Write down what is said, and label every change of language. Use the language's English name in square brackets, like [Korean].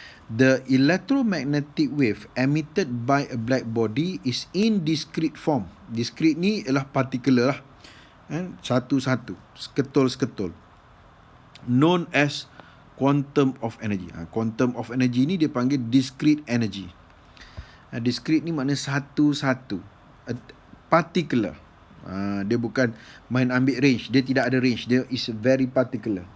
[English] The electromagnetic wave emitted by a black body is in discrete form. [Malay] Discrete ni ialah particular lah. Satu-satu. Seketul. [English] Known as quantum of energy. [Malay] Quantum of energy ni dia panggil discrete energy. Discrete ni maknanya satu-satu. Particular. Dia bukan main ambil range. Dia tidak ada range. Dia is very particular.